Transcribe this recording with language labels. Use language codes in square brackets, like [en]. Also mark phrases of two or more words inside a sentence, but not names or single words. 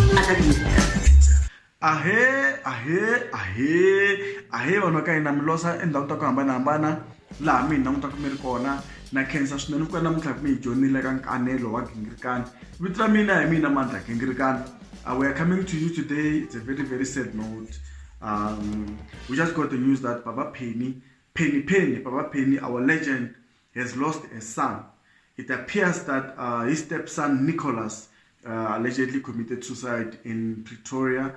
[ts] ahe vanhu ka hina mi losa endhawu ta ku hambanahambana laha mi hi langutaka mi ri kona na khensa swinene ku ka namuntlha mi hi dyondzile ka nkanelo wa gingirikani. Vito ra mina hi mina Mandla Gingirikani. [en] We are coming to you today. It's a very, very sad note. We just got the news that Baba Penny, Baba Penny, our legend, has lost a son. It appears that his stepson Nicholas allegedly committed suicide in Pretoria.